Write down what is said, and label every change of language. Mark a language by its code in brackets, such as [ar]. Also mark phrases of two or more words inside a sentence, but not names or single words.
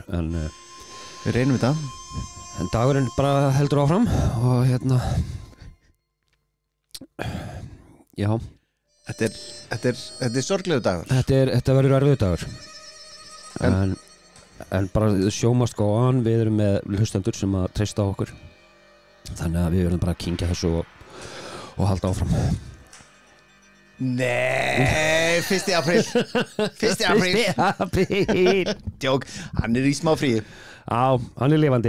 [is] Við reynum þetta. En dagurinn bara heldur áfram og hérna... Já. Þetta er sorglegu dagur. Þetta verður erfiður dagur. En bara [en] show must go on. [is] Við erum með hlustendur sem að treysta á okkur. Þannig að við verðum bara að kyngja þessu og halda áfram. Nei, 1. apríl. 1. apríl. 1. apríl. Djók, hann er í smá fríi. Já, hann er lifandi.